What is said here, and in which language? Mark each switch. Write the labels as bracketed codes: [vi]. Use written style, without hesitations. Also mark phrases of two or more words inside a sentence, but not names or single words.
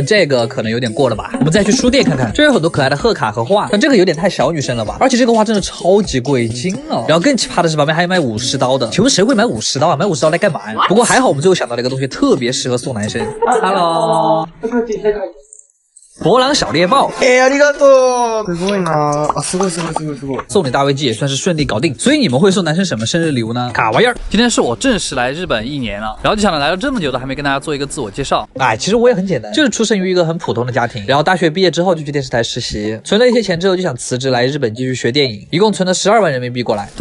[zh] 这个可能有点过了吧。我们再去书店看看，这有很多可爱的贺卡和画，但这个有点太小女生了吧？而且这个画真的超级贵，惊了。然后更奇葩的是旁边还有卖50刀的，请问谁会买50刀啊？买50刀来干嘛呀？不过还好我们最后想到了一个东西，特别适合送男生。Hello。博朗小猎豹， [ja] ありがとう。すごいな。あ、すごいすごいすごいすごい。 [zh] 送礼大危机也算是顺利搞定。所以你们会送男生什么生日礼物呢？卡哇伊儿。今天是我正式来日本1年了，然后就想着来了这么久都还没跟大家做一个自我介绍。哎，其实我也很简单，就是出生于一个很普通的家庭，然后大学毕业之后就去电视台实习，存了一些钱之后就想辞职来日本继续学电影，一共存了12万人民币过来。